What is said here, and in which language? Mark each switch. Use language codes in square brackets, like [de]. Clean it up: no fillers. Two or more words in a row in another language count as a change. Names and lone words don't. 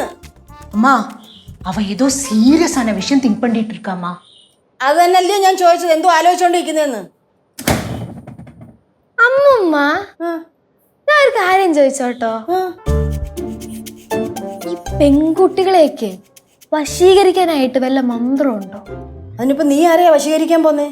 [ta] அம்மா அவ ஏதோ சீரியஸான விஷயம் திங்க் பண்ணிட்டு இருக்காமா. [ml] അത് തന്നെയല്ലേ ഞാൻ ചോദിച്ചത്, എന്തോ ആലോചിച്ചോണ്ടിരിക്കുന്നേന്ന്. അമ്മുമ്മ, ഞാൻ ഒരു കാര്യം ചോദിച്ചോട്ടോ. ഈ പെൺകുട്ടികളെയൊക്കെ വശീകരിക്കാനായിട്ട് വല്ല മന്ത്രമുണ്ടോ? അതിനിപ്പോ നീ ആരെയാ വശീകരിക്കാൻ പോന്നേ?